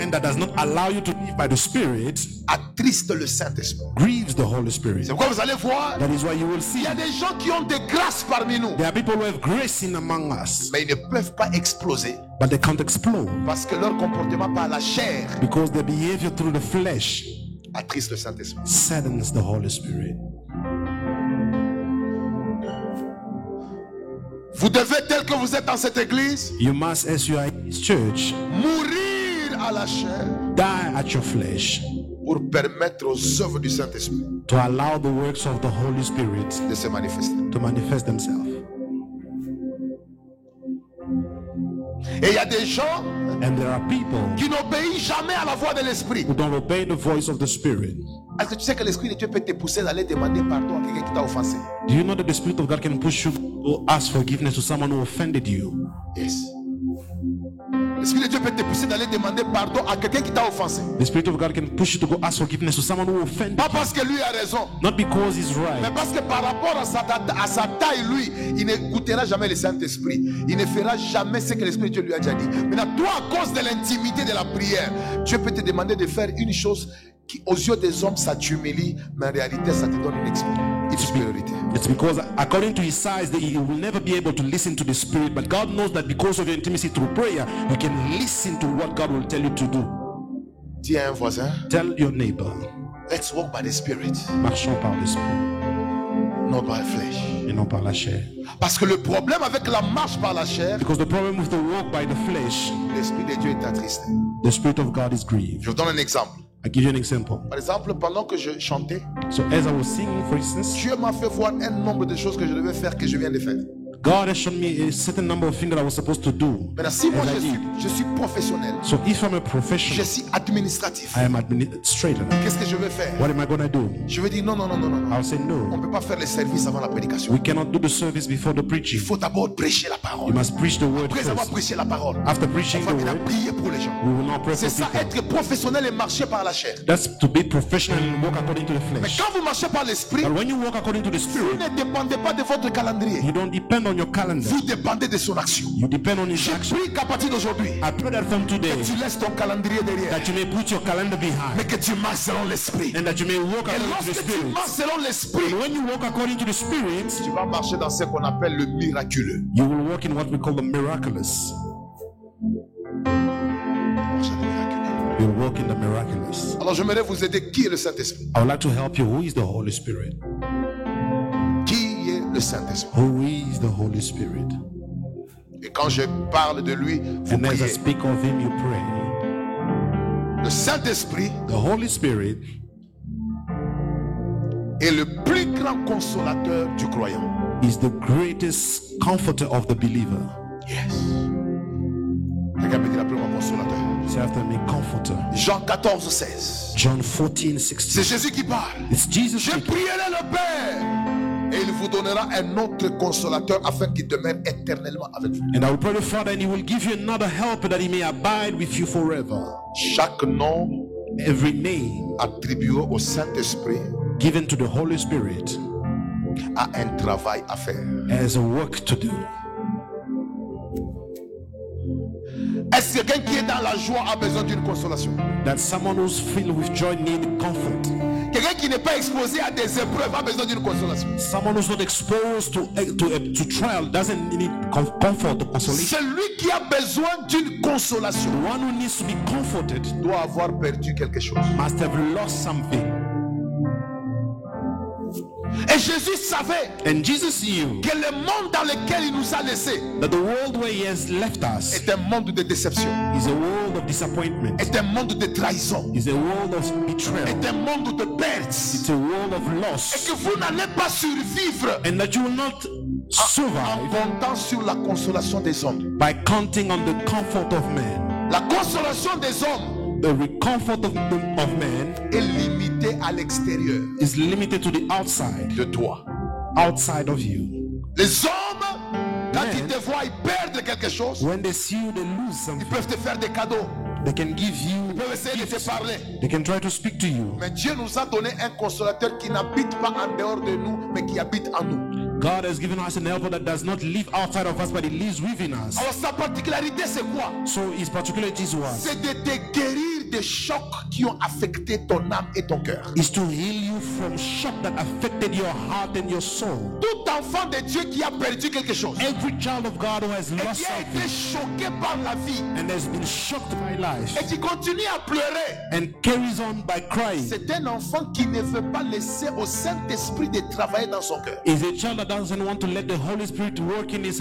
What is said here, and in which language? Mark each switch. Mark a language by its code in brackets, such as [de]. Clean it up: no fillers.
[en] and that does not allow you to live by the Spirit [fr] attriste le Saint-Esprit. [en] grieves the Holy Spirit. [fr] C'est pourquoi vous allez voir, [en] That is why you will [fr] il [en] see [fr] y a des gens qui ont des grâces parmi nous, [en] there are people who have grace in among us, [fr] mais ils ne peuvent pas exploser [en] but they can't explode [fr] parce que leur comportement par la chair [en] because their behavior through the flesh [fr] attriste le Saint-Esprit. [en] saddens the Holy Spirit. [fr] Vous devez, tel que vous êtes dans cette église, [en] You must, as you are in this church, [fr] mourir à la chair [en] die at your flesh [fr] pour permettre aux œuvres du Saint-Esprit [en] to allow the works of the Holy Spirit [fr] de se manifester. [en] to manifest themselves. [fr] Et il y a des gens [en] And there are people [fr] qui n'obéissent jamais à la voix de l'Esprit. [en] who don't obey the voice of the Spirit. [fr] Est-ce que tu sais que l'Esprit de Dieu peut te pousser d'aller demander pardon à quelqu'un qui t'a offensé? [en] Do you know that the Spirit of God can push you to ask forgiveness to someone who offended you? Yes. [fr] L'Esprit de Dieu peut te pousser d'aller demander pardon à quelqu'un qui t'a offensé. [en] The Spirit of God can push you to go ask forgiveness to someone who offended [fr] Pas [en] you. [fr] parce que lui a raison, [en] Not because he's [fr] mais [en] right, [fr] parce que par rapport à sa taille, lui, il n'écoutera jamais le Saint-Esprit. Il ne fera jamais ce que l'Esprit de Dieu lui a déjà dit. Maintenant, toi, à cause de l'intimité de la prière, Dieu peut te demander de faire une chose qui, aux yeux des hommes, ça t'humilie, mais en réalité, ça te donne une supériorité. [en] it's because according to his size that you will never be able to listen to the Spirit, but God knows that because of your intimacy through prayer, you can listen to what God will tell you to do. [fr] Dis à un voisin, [en] Tell your neighbor, let's walk by the Spirit, [fr] marchons par l'Esprit [en] not by flesh. [fr] et non par la chair. Parce que le problème avec la marche par la chair, [en] Because the problem with the walk by the flesh, [fr] l'Esprit de Dieu est attristé. [en] the Spirit of God is grieved. [fr] Je vous donne un exemple. [en] I'll give you an example. [fr] Par exemple, pendant que je chantais, [en] So as I was singing, for instance, [fr] Dieu m'a fait voir un nombre de choses que je devais faire que je viens de faire. [en] God has shown me a certain number of things that I was supposed to do. [fr] Maintenant, si moi [en] as I did. [fr] je suis professionnel, [en] So if I'm a professional, [fr] suis administratif, [en] I am administrator. [fr] qu'est-ce que je vais faire? [en] What am I going to do? [fr] Je vais dire non, non, non, non, non. [en] I'll say [fr] On [en] no. [fr] ne peut pas faire le service avant la prédication. [en] We cannot do the service before the [fr] Il [en] preaching. [fr] faut d'abord prêcher la [en] You [fr] parole. [en] must preach the word [fr] Après avoir [en] first. [fr] prêché la parole, [en] After [fr] on [en] preaching [fr] va [en] the [fr] maintenant [en] word, [fr] prier pour les gens. [en] we will now pray [fr] C'est [en] for [fr] ça, [en] people. [fr] être professionnel et marcher par la chair. [en] That's to be professional and walk according to the [fr] Mais [en] flesh. [fr] quand vous marchez par l'esprit, [en] But when you walk according to the [fr] vous [en] Spirit, [fr] ne dépendez pas de votre calendrier. [en] you don't depend on your calendar. [fr] Vous dépendez de son action. [en] You depend on his [fr] Je [en] action. [fr] prie qu'à partir d'aujourd'hui, [en] I pray that from today, [fr] tu laisses ton calendrier derrière, [en] that you may put your calendar [fr] mais [en] behind, [fr] que tu marches selon l'esprit. [en] and that you may walk according to the [fr] lorsque tu [en] Spirit. [fr] marches selon l'esprit, [en] And when you walk according to the Spirit, [fr] tu vas marcher dans ce qu'on appelle le miraculeux. [en] you will walk in what we call the miraculous. you'll walk in the miraculous. [fr] Alors j'aimerais vous aider. Qui est le Saint-Esprit? [en] I would like to help you. Who is the Holy Spirit? [fr] Qui est le Saint-Esprit? [en] Who is the Holy Spirit? [fr] Et quand je parle de lui, vous [en] And as I [fr] priez. [en] speak of him, you pray. [fr] Le Saint-Esprit [en] The Holy Spirit [fr] est le plus grand consolateur du croyant. [en] is the greatest comforter of the believer. Yes. [fr] Quelqu'un peut dire après moi consolateur. [en] Say after me, comforter. [fr] Jean 14, 16. [en] John 14, [fr] C'est [en] 16. [fr] Jésus qui parle. [en] It's Jesus [fr] Je [en] speaking. [fr] prierai le Père et il vous donnera un autre consolateur afin qu'il demeure éternellement avec vous. [en] And I will pray the Father, and He will give you another helper that He may abide with you forever. [fr] Chaque nom [en] Every name [fr] attribué au Saint-Esprit [en] given to the Holy Spirit [fr] a un travail à faire. [en] has a work to do. [fr] Est-ce que quelqu'un qui est dans la joie a besoin d'une consolation? [en] That someone who's filled with joy needs comfort. [fr] Quelqu'un qui n'est pas exposé à des épreuves a besoin d'une consolation. [en] Someone who's not exposed to trial doesn't need comfort or consolation. [fr] Celui qui a besoin d'une consolation [en] The one who needs to be comforted [fr] doit avoir perdu quelque chose. [en] must have lost something. [fr] Et Jésus savait [en] And Jesus knew [fr] que le monde dans lequel il nous a laissés [en] that the world where He has left us [fr] est un monde de déception, [en] is a world of disappointment, [fr] est un monde de trahison, [en] is a world of betrayal, [fr] est un monde de pertes. [en] it's a world of [fr] Et [en] loss, [fr] que vous n'allez pas survivre [en] and that you will not [fr] en [en] survive [fr] comptant sur la consolation des hommes. [en] by counting on the comfort of man. [fr] La consolation des hommes [en] The comfort of man [fr] est limitée à l'extérieur [en] is limited to the outside [fr] de toi. [en] of you. [fr] Les hommes, quand [en] Man. [fr] ils te voient perdre quelque chose, [en] When they see you, they lose something. [fr] peuvent te faire des cadeaux, [en] They can give you, [fr] ils peuvent essayer de te parler. [en] they can try to speak to you. [fr] Mais Dieu nous a donné un consolateur qui n'habite pas en dehors de nous, mais qui habite en nous. [en] God has given us an helper that does not live outside of us, but He lives within us. [fr] Alors sa particularité c'est quoi? [en] So His particularity is what? [fr] C'est de te guérir des chocs qui ont affecté ton âme et ton cœur. [en] Is to heal you from shock that affected your heart and your soul. [fr] Tout enfant de Dieu qui a perdu quelque chose [en] Every child of God who has [fr] et [en] lost [fr] qui a été [en] something [fr] choqué par la vie [en] and has been shocked by life [fr] et qui continue à pleurer, [en] and carries on by crying [fr] c'est un enfant qui ne veut pas laisser au Saint-Esprit de travailler dans son cœur. [en] is a child that doesn't want to let the Holy Spirit work in his